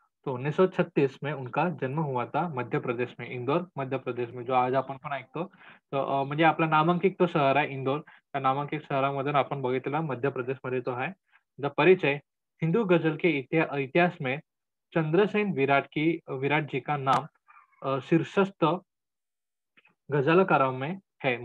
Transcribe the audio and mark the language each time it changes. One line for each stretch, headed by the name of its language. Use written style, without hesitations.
Hindi: तो 1936 में उनका जन्म हुआ था मध्य प्रदेश में, इंदौर मध्य प्रदेश में,
Marathi: जो आज आपण पण ऐकतो. तर म्हणजे आपला नामांकित तो शहर आहे इंदौर. त्या नामांकित शहरामधून आपण बघितलेला मध्य प्रदेशमध्ये तो आहे.
Hindi: द परिचय हिंदू गझल के इतिहास में चंद्रसेन विराट जी का नाम शीर्षस्थ गझलकारां में है.